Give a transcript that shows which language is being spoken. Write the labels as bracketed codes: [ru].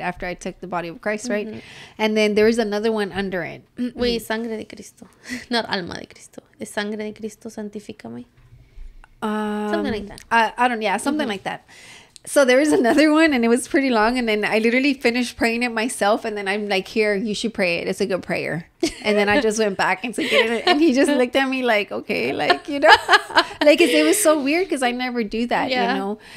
[en] After I took the body of Christ, right? And then there was another one under it. Wait, Sangre de Cristo. Not Alma de Cristo. [es] Es Sangre de Cristo, Santifícame. [en] Something like that. Something like that. So there was another one, and it was pretty long, and then I literally finished praying it myself, and then I'm like, here, you should pray it. It's a good prayer. And then I just went back and took it, and he just looked at me like, okay, like, you know, like, it was so weird because I never do that, you know.